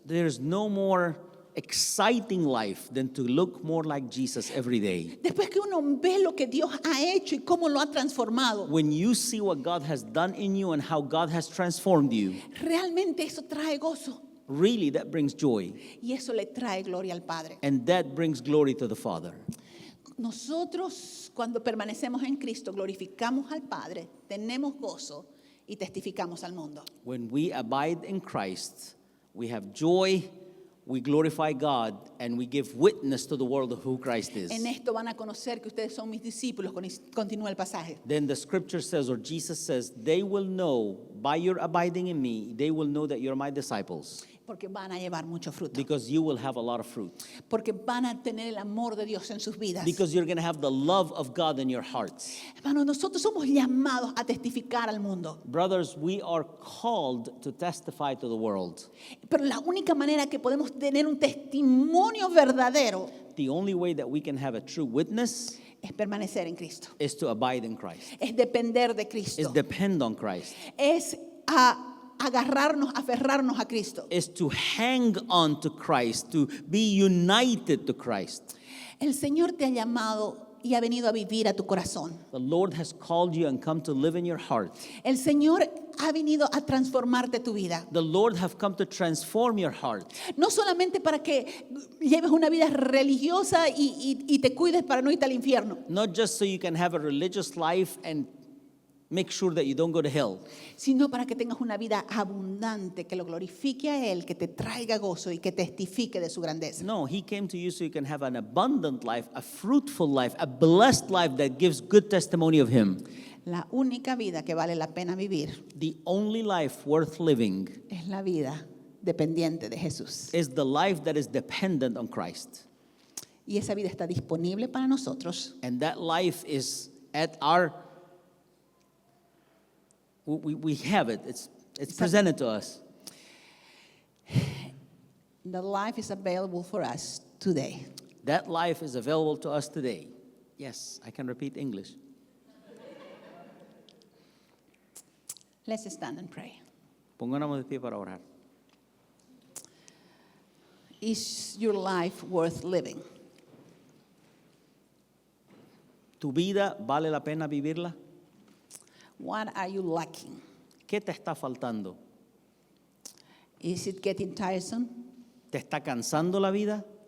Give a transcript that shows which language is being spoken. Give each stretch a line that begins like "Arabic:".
English: There's no more exciting life than to look more like Jesus every day.
Spanish: Después que uno ve lo que Dios ha hecho y cómo lo ha transformado,
English: When you see what God has done in you and how God has transformed you,
Spanish: realmente eso trae gozo
English: really that brings joy.
Spanish: y eso le trae gloria al Padre.
English: And that brings glory to the Father.
Spanish: Nosotros, cuando permanecemos en Cristo, glorificamos al Padre, tenemos gozo y testificamos al mundo.
English: When we abide in Christ, we have joy, we glorify God, and we give witness to the world of who Christ is.
Spanish: En esto van a conocer que ustedes son mis discípulos, continúa el pasaje.
English: Then the scripture says, or Jesus says, they will know by your abiding in me, they will know that you're my disciples,
Spanish: Porque van a llevar mucho fruto.
English: because you will have a lot of fruit.
Spanish: Porque van a tener el amor de Dios en sus vidas.
English: Because you're going to have the love of God in your hearts.
Spanish: Hermanos, nosotros somos llamados a testificar al mundo.
English: Brothers, we are called to testify to the world.
Spanish: Pero la única manera que podemos tener un testimonio verdadero
English: The only way that we can have a true witness
Spanish: es permanecer en Cristo.
English: is to abide in Christ,
Spanish: Es depender de
English: is
Spanish: Cristo.
English: depend on Christ,
Spanish: Es aferrarnos a Cristo.
English: is to hang on to Christ, to be united to Christ.
Spanish: El Señor te ha llamado y ha venido a vivir a tu corazón.
English: The Lord has called you and come to live in your heart.
Spanish: El Señor ha venido a transformarte tu vida.
English: The Lord have come to transform your heart.
Spanish: No solamente para que lleves una vida religiosa y te cuides para no irte al infierno,
English: Not just so you can have a religious life and make sure that you don't go to hell,
Spanish: sino para que tengas una vida abundante, que lo glorifique a Él, que te traiga gozo y que testifique de su grandeza.
English: No, He came to you so you can have an abundant life, a fruitful life, a blessed life that gives good testimony of Him.
Spanish: La única vida que vale la pena vivir
English: The only life worth living
Spanish: es la vida dependiente de Jesús.
English: is the life that is dependent on Christ.
Spanish: Y esa vida está disponible para nosotros.
English: And that life is at our, we have it. It's presented to us. The life is available for us today. That life is available to us today. Yes, I can repeat English. Let's stand and pray.
Spanish: Pongámonos de pie para orar.
English: Is your life worth living?
Spanish: ¿Tu vida vale la pena vivirla?
English: What are you lacking?
Spanish: ¿Qué te está faltando?
English: Is it getting tiresome?
Spanish: ¿Te está cansando la vida?